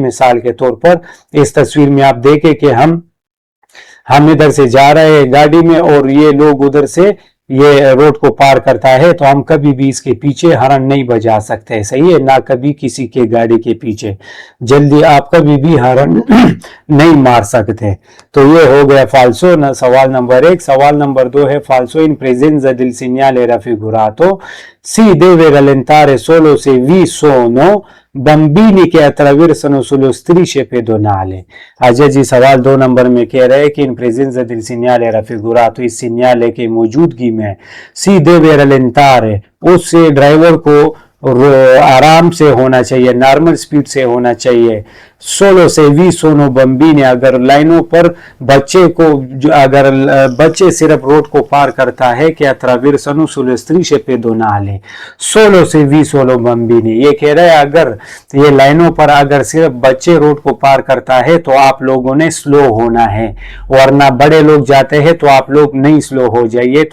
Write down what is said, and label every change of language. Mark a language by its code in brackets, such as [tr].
[hi] मिसाल के तौर पर इस तस्वीर में आप देखें कि हम इधर से जा रहे हैं गाड़ी में और ये लोग उधर से ये रोड को पार करता है तो हम कभी भी इसके पीछे हरन नहीं बजा सकते, सही है, ना कभी किसी के गाड़ी के पीछे जल्दी आप कभी भी हरन नहीं मार सकते। तो ये हो गया फाल्सो ना सवाल नंबर 1। सवाल नंबर 2 है फाल्सो [it] इन प्रेजेंza del segnale raffigurato si deve rallentare solo se vi sono बम्बीनी के attraversano sullo strisce pedonale। [hi] Ajay ji सवाल 2 नंबर में कह रहे हैं कि इन प्रेजेंza [it] del segnale raffigurato, [hi] इस सिग्नल के मौजूदगी में [it] si deve rallentare, [hi] उससे ड्राइवर को आराम से होना चाहिए, नॉर्मल स्पीड से होना चाहिए। सोलो से वी सोनो बम्बीने, अगर लाइनों पर बच्चे को अगर बच्चे सिर्फ रोड को पार करता है कि अत्राविरसनु सुलेस्त्रीशे पेदोनाले, सोलो से वी सोलो बम्बीने, ये कह रहे हैं अगर ये लाइनों पर अगर सिर्फ बच्चे रोड को पार करता है तो आप लोगों ने स्लो होना है, वरना बड़े लोग जाते हैं तो आप लोग नहीं स्लो हो जाइए।